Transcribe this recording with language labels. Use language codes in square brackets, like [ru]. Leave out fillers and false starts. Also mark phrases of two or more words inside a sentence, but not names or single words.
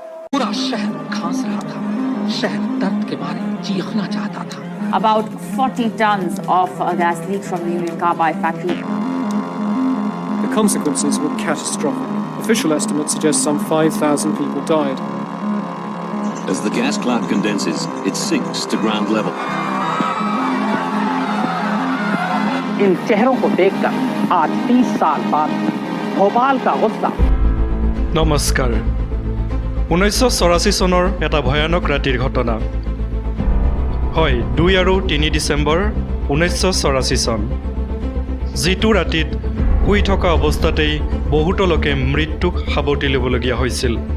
[en] About 40 tons of gas leaked from the Union Carbide factory. The consequences were catastrophic. Official estimates suggest some 5,000 people died. As the gas cloud condenses, it sinks to ground level. [hi] इन चेहरों को देखकर आज 30 साल बाद भोपाल का गुस्सा। [as] নমস্কাৰ 1984 চনৰ এটা ভয়ানক ৰাতিৰ ঘটনা হয় 2 আৰু 3 ডিচেম্বৰ 1984 চন যিটো ৰাতিত শুই থকা অৱস্থাতেই বহুতো লোকে মৃত্যুক সাৱটি ল'বলগীয়া হৈছিল